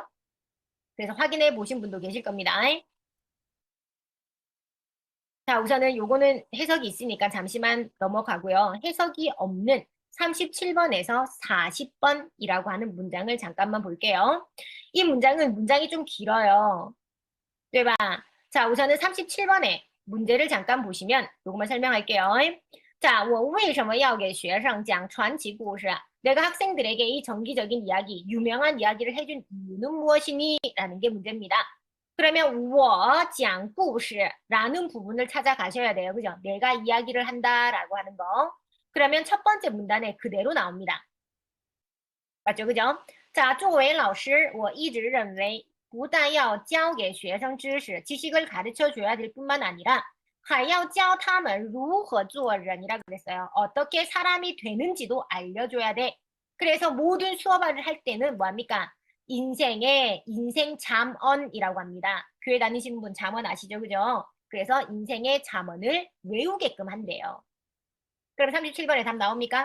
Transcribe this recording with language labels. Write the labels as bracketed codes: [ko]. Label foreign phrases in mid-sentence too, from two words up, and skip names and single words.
[ko] 그래서 확인해 보신 분도 계실 겁니다. 자, 우선은 요거는 해석이 있으니까 잠시만 넘어가고요. 해석이 없는 37번에서 40번이라고 하는 문장을 잠깐만 볼게요. 이 문장은 문장이 좀 길어요. [zh] 对吧? [ko] 자, 우선은 37번에 문제를 잠깐 보시면 요것만 설명할게요. 자, [zh] 我为什么要给学生讲传奇故事? [ko] 내가 학생들에게 이 정기적인 이야기, 유명한 이야기를 해준 이유는 무엇이니? 라는 게 문제입니다. 그러면 [zh] 我讲故事 [ko] 라는 부분을 찾아가셔야 돼요. 그죠? 내가 이야기를 한다라고 하는 거. 그러면 첫 번째 문단에 그대로 나옵니다. 맞죠? 그죠? 자, [zh] 作为老师我一直认为不但要教给学生知识, [ko] 지식을 가르쳐줘야 될 뿐만 아니라 [zh] 还要教他们如何做人 [ko] 이라고 그랬어요. 어떻게 사람이 되는지도 알려줘야 돼. 그래서 모든 수업을 할 때는 뭐합니까? 인생의 인생 잠언이라고 합니다. 교회 다니시는 분 잠언 아시죠? 그죠? 그래서 인생의 잠언을 외우게끔 한대요. 그럼 37번에 답 나옵니까?